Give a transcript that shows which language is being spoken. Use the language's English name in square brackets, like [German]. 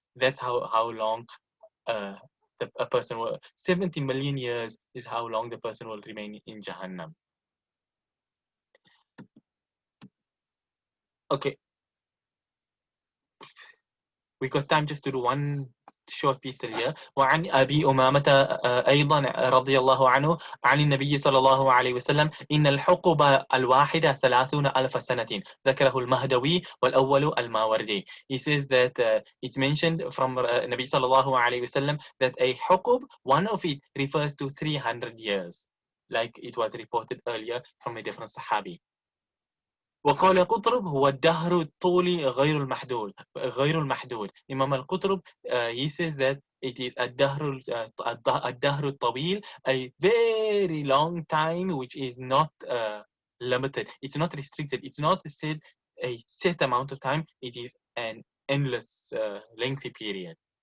[English] That's how long a person will, 70 million years is how long the person will remain in Jahannam. Okay. We got time just to do one short piece here. [Arabic] وعن أبي أمامة أيضا رضي الله عنه عن النبي صلى الله عليه وسلم إن الحقب الواحدة 30,000 سنة ذكره المهدوي والأول الماوردي. [English] He says that it's mentioned from Nabi [Arabic] صلى الله عليه وسلم [English] that a حقب, one of it refers to 300 years, like it was reported earlier from a different Sahabi. [Arabic] وقال قطرب هو الدهر الطولي غير المحدود. [English] Imam al-Qutrub, he says that it is [Arabic] الدهر الطويل, [English] a very long time which is not limited. It's not restricted. It's not said a set amount of time. It is an endless lengthy period.